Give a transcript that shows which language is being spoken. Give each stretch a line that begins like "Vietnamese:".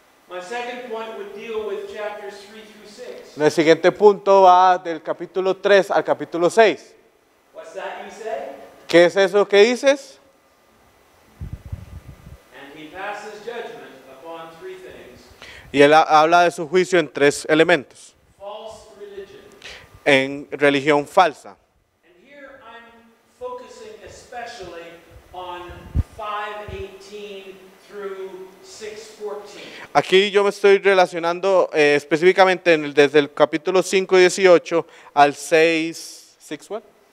English: My second point would deal with chapters 3 through 6.
Spanish: El siguiente punto va del capítulo 3 al capítulo 6.
English: What's that you say?
Spanish: ¿Qué es eso que dices?
English: And he passes judgment upon three things.
Spanish: Y él habla de su juicio en tres elementos.
English: False religion.
Spanish: En religión falsa.
English: And here I'm focusing especially on 5:18 through 6:14.
Spanish: Aquí yo me estoy relacionando específicamente desde el capítulo 5:18 al 6:14.